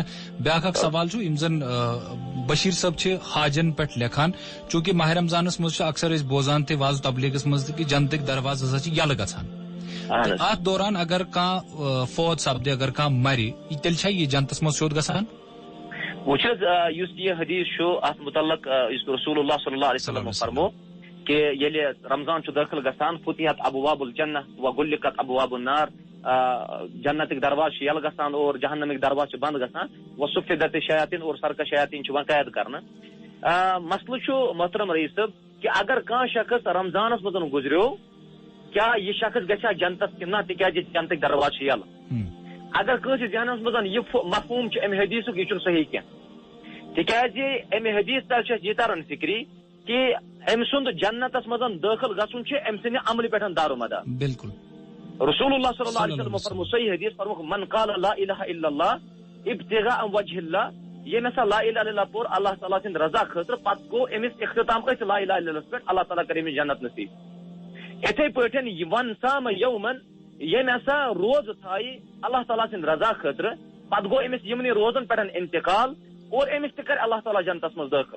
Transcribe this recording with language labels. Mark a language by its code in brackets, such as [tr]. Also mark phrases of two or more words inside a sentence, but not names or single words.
[ks] بیاکھ اکھ سوال چھُ، یِم زن بشیٖر صٲب چھِ حاجن پٮ۪ٹھ لیکھان، چوٗنکہِ ماہ رمضانس منٛز چھِ اکثر أسۍ بوزان تہِ واض تبلیغس منٛز تہِ کہِ جنتٕکۍ دروازٕ ہسا چھِ یلہٕ گژھان. تہٕ اتھ دوران اگر کانٛہہ فوت سپدِ، اگر کانٛہہ مرِ، تیٚلہِ چھا یہِ جنتس منٛز سیوٚد گژھان؟ وٕچھ حظ یُس یہِ حدیث چھُ اتھ متعلق یُس رسول اللہ [ar] صلی اللہ علیہ وسلم [ks] فرمو کہ ییٚلہِ رمضان چھُ دٲخل گژھان [ar] فتحت ابواب الجنہ وغلقت ابواب النار، [ks] جنتٕکۍ درواز چھِ یلہٕ گژھان اور جہنمٕکۍ درواز چھِ بنٛد گژھان. [ar] وصفدت شیاطیٖن [ks] اور سرکش شیاطیٖن چھِ یِوان قید کرنہٕ. مسلہٕ چھُ محترم رئیس صٲب کہ اگر کانٛہہ شخص رمضانس منٛز گُزریو کیٛاہ یہِ شخص گژھِ ہا جنتس کِنہٕ نہ، تِکیٛازِ جنتٕکۍ درواز چھِ یلہٕ. اگر کٲنٛسہِ ذہنس منٛز یہِ مفہوٗم چھُ امہِ حدیثُک یہِ چھُنہٕ صحیح کینٛہہ، تِکیٛازِ امہِ حدیث تل چھُ اَسہِ یہِ تران فِکری کہ أمۍ سُنٛد جنتس منٛز دٲخل گژھُن چھُ أمۍ سٕنٛدِ عملہِ پٮ۪ٹھ دارومدار. بالکل. رسول اللہ [ar] صلی اللہ علیہ وسلم [ks] فرمو صحیح حدیث فرموکھ [ar] من قال لا الہ الا اللہ ابتغاء وجہ اللہ، [ks] ییٚمۍ ہسا [ar] لا الہ الا اللہ [ks] پوٚر اللہ تعالیٰ سٕنٛدِ رضا خٲطرٕ پتہٕ گوٚو أمِس اختتام أتھۍ [ar] لا الہ الا اللہ [ks] پٮ۪ٹھ، اللہ تعالیٰ کَرِ أمِس جنت نصیٖب. یِتھٕے پٲٹھۍ ون سام یومن، ییٚمۍ ہسا روزٕ تھایہِ اللہ تعالیٰ سٕنٛدِ رضا خٲطرٕ پتہٕ گوٚو أمِس یِمنٕے روزن پٮ۪ٹھ انتقال اور أمِس تہِ کَرِ اللہ تعالیٰ جنتس منٛز دٲخل.